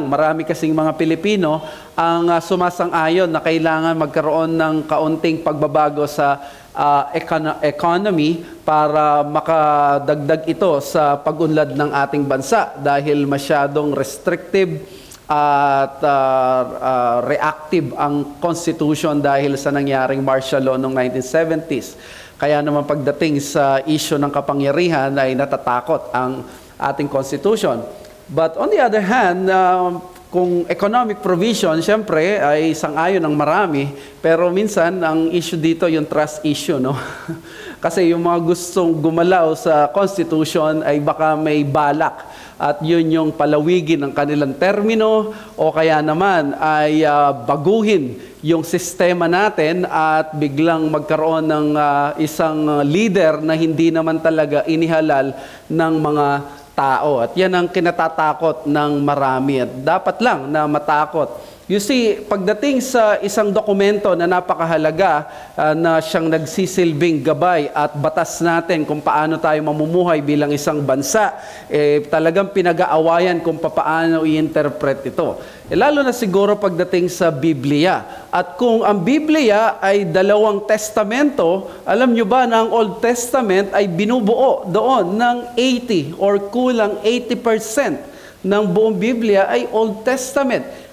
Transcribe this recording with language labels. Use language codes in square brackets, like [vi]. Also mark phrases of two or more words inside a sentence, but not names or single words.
[tl] Marami kasing mga Pilipino ang sumasang-ayon na kailangan magkaroon ng kaunting pagbabago sa economy para makadagdag ito sa pag-unlad ng ating bansa, dahil masyadong restrictive at reactive ang Constitution dahil sa nangyaring [en] martial law [tl] noong 1970s. Kaya naman pagdating sa issue ng kapangyarihan ay natatakot ang ating Constitution. [en] But on the other hand, [tl] kung [en] economic provision, [tl] siyempre ay sang-ayon ng marami, pero minsan ang issue dito yung [en] trust issue, [tl] no? Kasi yung mga gustong gumalaw sa Constitution ay baka may balak, at yun yung palawigin ng kanilang termino, o kaya naman ay baguhin yung sistema natin at biglang magkaroon ng isang leader na hindi naman talaga inihalal ng mga tao. At yan ang kinatatakot ng marami, at dapat lang na matakot. [en] You see, [tl] pagdating sa isang dokumento na napakahalaga na siyang nagsisilbing gabay at batas natin kung paano tayo mamumuhay bilang isang bansa, talagang pinag-aawayan kung paano i-interpret ito. Lalo na siguro pagdating sa Biblia. At kung ang Biblia ay 2 testamento, alam nyo ba na ang [en] Old Testament [tl] ay binubuo doon ng 80 or kulang 80% ng buong Biblia ay Old Testament.